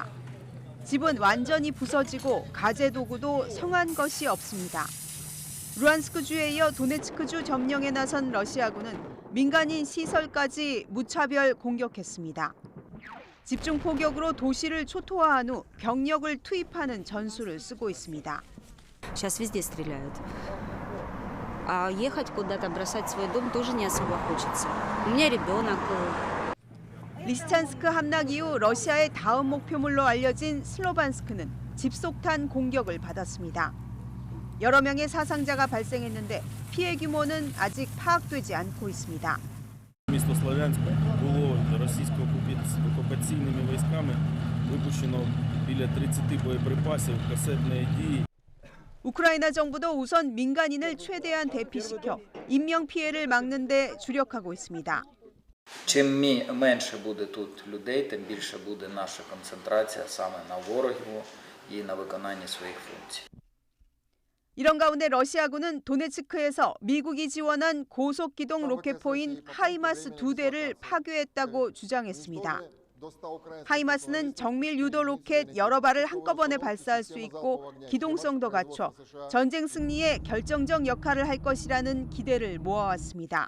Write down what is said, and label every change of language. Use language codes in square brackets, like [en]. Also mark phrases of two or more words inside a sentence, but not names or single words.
[ko] 집은 완전히 부서지고 가재 도구도 성한 것이 없습니다. 루한스크주에 이어 도네츠크주 점령에 나선 러시아군은 민간인 시설까지 무차별 공격했습니다. 집중 포격으로 도시를 초토화한 후 병력을 투입하는 전술을 쓰고 있습니다. [ru] Сейчас везде стреляют. А ехать куда-то, бросать свой дом тоже не особо хочется. У меня ребенок. [ko] 리시찬스크 함락 이후 러시아의 다음 목표물로 알려진 슬로반스크는 집속탄 공격을 받았습니다. 여러 명의 사상자가 발생했는데 피해 규모는 아직 파악되지 않고 있습니다. [uk] Місто Слов'янське було російсько-окупаційними військами випущено біля 30 боєприпасів касетної дії. [ko] 우크라이나 정부도 우선 민간인을 최대한 대피시켜 인명 피해를 막는 데 주력하고 있습니다. [uk] Чим менше буде тут людей, тим більше буде наша концентрація саме на ворогів і на виконанні своїх функцій. [ko] 이런 가운데 러시아군은 도네츠크에서 미국이 지원한 고속기동 로켓포인 하이마스 2대를 파괴했다고 주장했습니다. 하이마스는 정밀 유도 로켓 여러 발을 한꺼번에 발사할 수 있고 기동성도 갖춰 전쟁 승리에 결정적 역할을 할 것이라는 기대를 모아왔습니다.